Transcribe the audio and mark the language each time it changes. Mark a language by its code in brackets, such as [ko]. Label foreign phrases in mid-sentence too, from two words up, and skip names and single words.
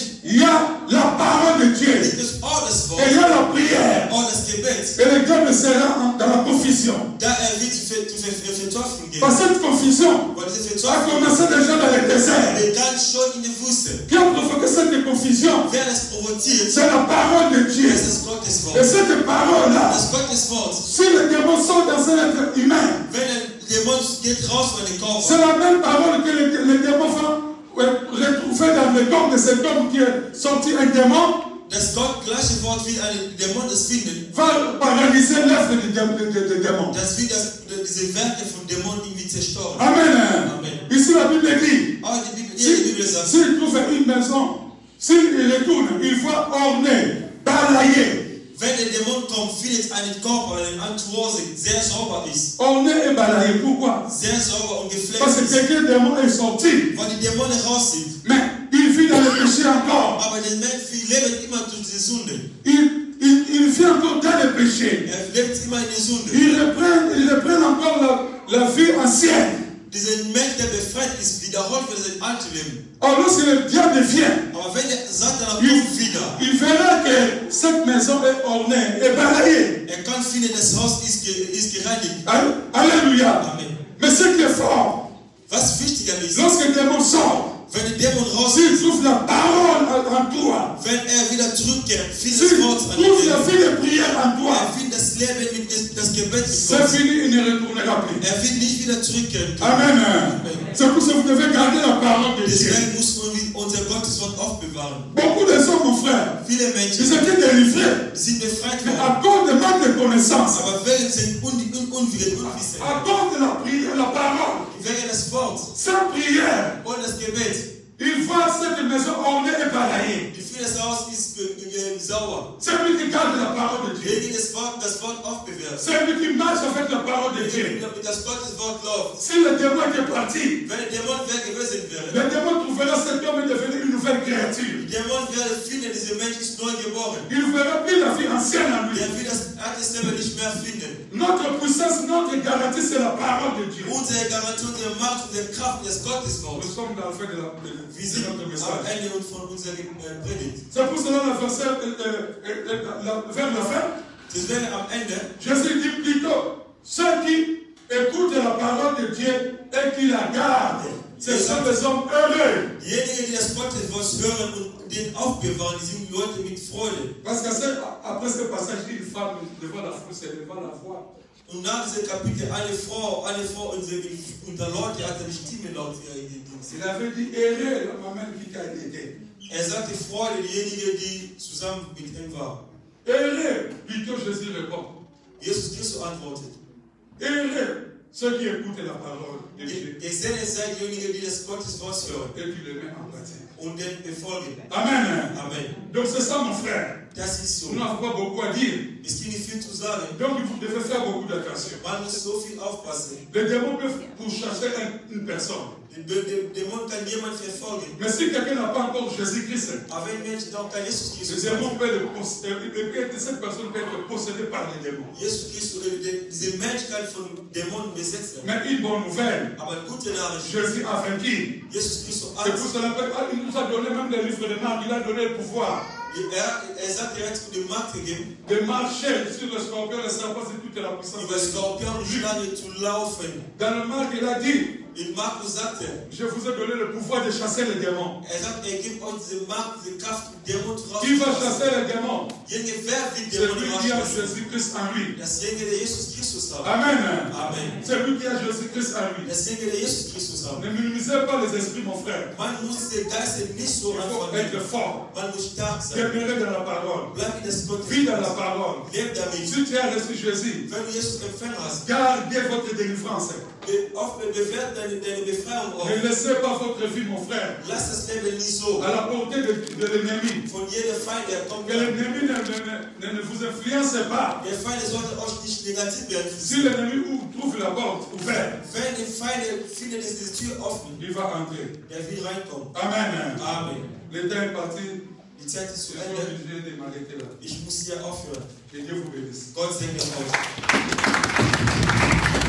[fr] il y a la parole de Dieu. [de] Gibt es auch das Wort. [fr] Et il y a la prière. [de] Auch das Gebet. [fr] Et le diable sera dans la confusion. [de] Da wird Verteuflung gehen. [fr] Parce que cette confusion a commencé déjà dans le désert. [de] Begann schon in der Wüste. [fr] Qui a provoqué cette confusion? [de] Wer das provoziert? [fr] C'est la parole de Dieu. [de] Das ist Gottes Wort. [fr] Et cette parole-là, [de] Das Gottes Wort. [fr] si le démon sort dans un être humain, [de] Wenn der Dämon geht raus von dem Körper. [fr] c'est la même parole que le démon va retrouver dans le corps de cet homme qui est sorti un démon. [de] Das gleiche Wort wie ein Dämon das finden. [fr] Va paralyser l'œuvre du démon. [de] Das wird diese Werke von Dämonen irgendwie zerstören. [fr] Amen. [de] Amen. [fr] Ici la Bible dit, [de] Aber die Bibel sagt, [fr] s'il trouve une maison, s'il retourne, il faut orner, balayer. [de] Wenn der Dämon kommt, findet einen Körper, einen Entourage, sehr sauber ist. [fr] Orner et balayer. Pourquoi? [de] Sehr sauber und gepflegt [fr] Parce que [de] ist. [fr] quelqu'un démon est sorti. [de] Weil die Dämonen raus sind. [fr] Mais il vit dans le péché encore. [de] Aber der Mensch lebt immer durch die Sünde. [fr] Il vit encore dans le péché. [de] Lebt immer in der Sünde. [fr] Il reprend encore la vie ancienne. [de] Dieser Mensch, der befreit ist, wiederholt für sein altes Leben. [fr] Or, lorsque le diable vient, [de] Aber wenn der Satan kommt wieder, [fr] il verra que cette maison est ornée et balayée. [de] kann finden, das Haus ist gereinigt. [fr] Alléluia. [de] Amen. [fr] Mais ce qui est fort, [de] Was wichtiger ist, [fr] lorsque le démon sort, [de] wenn der Dämon raus [fr] s'il [de] ist, [fr] trouve la parole en toi, [de] wenn wieder zurückkehrt, findet [fr] s'il [de] das Wort an [fr] trouve la [de] dir. [fr] vie de prière en toi, [de] Findet das Leben mit das Gebet mit [fr] c'est [de] Gott. [fr] fini, il ne retournera plus. [de] Wird nicht wieder zurückkehren. [fr] Amen. C'est pour ça que vous devez garder la parole de Dieu. [de] Deswegen muss man unser Gotteswort aufbewahren. [fr] Beaucoup de gens, mon frère, [de] Viele [fr] ils [de] Menschen [fr] étaient délivrés. [de] sind befreit [fr] Mais [de] worden, [fr] à cause de manque de connaissances, [de] aber wegen sind Unwillen, Unwissen, [fr] à cause de la prière, la parole, [de] wegen des Wortes [fr] sans prière, [de] und das Gebet. [fr] ils voient cette maison ornée et balayée. [de] Wie viel das Haus ist sauer. [fr] Celui qui garde la parole de Dieu, [de] Derjenige, das Wort aufbewahrt. [fr] celui qui marche avec la parole de Dieu. [de] Mit das Gotteswort läuft. [fr] Si le démon était parti, [de] Wenn der Dämon weg gewesen wäre, [fr] le démon trouvera cet homme et devenir une nouvelle créature. [de] der Dämon wäre finden, dieser Mensch ist neu geboren. [fr] Il ne verra plus la vie ancienne en lui. [de] Der wird das alte Leben nicht mehr finden. [fr] Notre puissance, notre garantie, c'est la parole de Dieu. [de] Unsere Garantie, unsere Macht, unsere Kraft des Gotteswortes. [fr] Nous sommes dans le fait de [de] Wir sind [fr] notre [de] am [fr] message. [de] Ende von unserer Predigt. [fr] C'est pour cela le verset, vers la fin, [de] Deswegen am Ende, [fr] Jésus dit plutôt, ceux qui écoutent la parole de Dieu et qui la gardent, ce sont des hommes heureux. [de] diejenigen, die das Gotteswort hören und den aufbewahren, die sind Leute mit Freude. [fr] Parce que après ce passage, une femme devant la foule, c'est devant la voix. [de] Und nach diesem Kapitel, eine Frau unter Leute hat eine Stimme laut gegeben. [fr] Il avait dit, heureux, la maman qui t'a aidé. [de] Sagte Freude, diejenige, die zusammen mit ihm war. [fr] Heureux, plutôt Jésus répond. [de] Jesus Christus antwortet. [fr] Heureux, ceux qui écoutent la parole de Dieu [de] Gesegnet seid diejenigen, die das Gotteswort hören [fr] et qui le mettent en pratique. [de] und den befolgen. [fr] Amen. [de] Amen. [fr] Donc c'est ça, mon frère. [de] Das ist so. [fr] Nous n'avons pas beaucoup à dire. [de] Es gibt nicht viel zu sagen. [fr] Donc vous devez faire beaucoup d'attention. [de] Man muss so viel aufpassen. [fr] Les démons peuvent pourchasser une personne. [de] Der Dämon kann jemand verfolgen. [fr] Mais si quelqu'un n'a pas encore Jésus-Christ, [de] Aber wenn Menschen noch kein Jesus [fr] le [de] Christus [fr] démon [de] haben, [fr] cette personne peut être possédée par les démons. [de] Jesus Christus, dieser Mensch kann von Dämonen besetzt werden. [fr] Mais une bonne nouvelle, [de] Aber gute Nachricht, [fr] Jésus a vaincu. [de] Jesus Christus [fr] C'est pour cela qu'il nous a donné même les livres de Marc, il a donné le pouvoir [de] sagt, er hat die Macht gegeben, [fr] de marcher sur le scorpion, le serpent, c'est toute la puissance. [de] über Skorpion und Schlange zu laufen. [fr] Dans le Marc, il a dit, [de] In Markus sagt [fr] je vous ai donné le pouvoir de chasser les démons. [de] sagt, gibt euch diese Macht, diese Kraft, Dämonen zu [fr] Qui va chasser les démons? [de] Wer wird [fr] C'est [de] Dämonen [fr] lui qui a [de] rausschmeißen? [fr] Jésus-Christ en lui. [de] Dasjenige, der Jesus Christus hat. [fr] Amen. [de] Amen. [fr] C'est lui qui a Jésus-Christ en lui. [de] Dasjenige, der Jesus Christus hat. [fr] Ne minimisez pas les esprits, mon frère. [de] Man muss den Geist nicht so [fr] Il faut [de] anfangen. [fr] être fort. [de] Man muss stark sein. [fr] Demeurer dans la parole. [de] Bleib in das [fr] Vis dans la [de] Gottes. [fr] parole. [de] Leb damit. [fr] Si tu as reçu Jésus, [de] Wenn du Jesus empfangen hast, [fr] gardez votre délivrance. [de] bewährt deine Befreiung auf. [fr] Ne laissez pas votre vie, mon frère, [de] Lass das Leben nicht so. [fr] à la portée de l'ennemi. [de] Von jeder Feind, der kommt. [fr] Que l'ennemi ne vous influence pas. [de] Der Feind sollte euch nicht negativ werden. [fr] Si l'ennemi trouve la porte ouverte, [de] Wenn die Feinde finden, ist die Tür offen, [fr] il va entrer. [de] der will reinkommen. [fr] Amen. [de] Amen. [fr] Le temps est parti. [de] Die Zeit ist zu [fr] Je suis [de] Ende. [fr] obligé de m'arrêter là. [de] Ich muss hier aufhören. [fr] Que Dieu vous bénisse. [de] Gott segne euch.